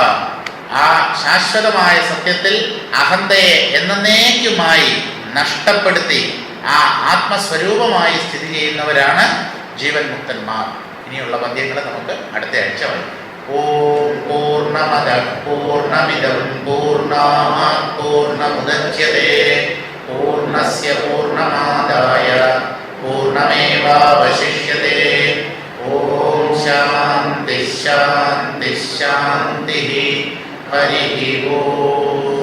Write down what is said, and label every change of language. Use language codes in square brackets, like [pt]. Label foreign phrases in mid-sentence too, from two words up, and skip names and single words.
[ml] ആ ശാശ്വതമായ സത്യത്തിൽ അഹന്തയെ എന്നേക്കുമായി നഷ്ടപ്പെടുത്തി ആ ആത്മസ്വരൂപമായി സ്ഥിതി ചെയ്യുന്നവരാണ് ജീവൻ മുക്തന്മാർ. ഇനിയുള്ള പദ്യങ്ങൾ നമുക്ക് അടുത്ത ആഴ്ച വായിക്കാം. [sa] ഓം പൂർണ്ണമദഃ പൂർണ്ണമിദം പൂർണ്ണാത് പൂർണ്ണമുദച്യതേ പൂർണ്ണസ്യ പൂർണ്ണമാദായ പൂർണ്ണമേവാവശിഷ്യതേ. ഓം ശാന്തി ശാന്തി ശാന്തി. ഹരി ഓം.